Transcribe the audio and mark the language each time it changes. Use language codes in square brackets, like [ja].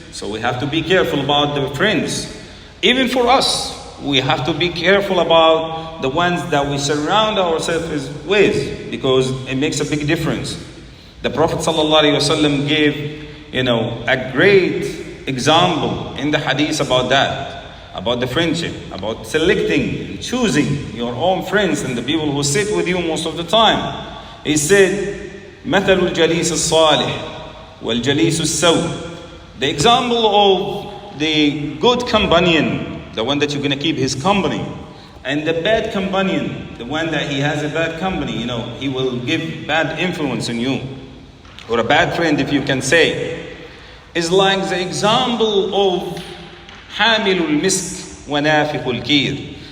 [en] So we have to be careful about the friends. Even for us, we have to be careful about the ones that we surround ourselves with because it makes a big difference. The Prophet ﷺ gave, a great example in the hadith about that, about the friendship, about selecting and choosing your own friends and the people who sit with you most of the time. [ar] He said, مثل الجليس الصالح والجليس السوء. [en] The example of the good companion, the one that you're going to keep his company, and the bad companion, the one that he has a bad company, he will give bad influence on you, or a bad friend if you can say, is like the example of [ar] حامل المسك ونافخ الكير.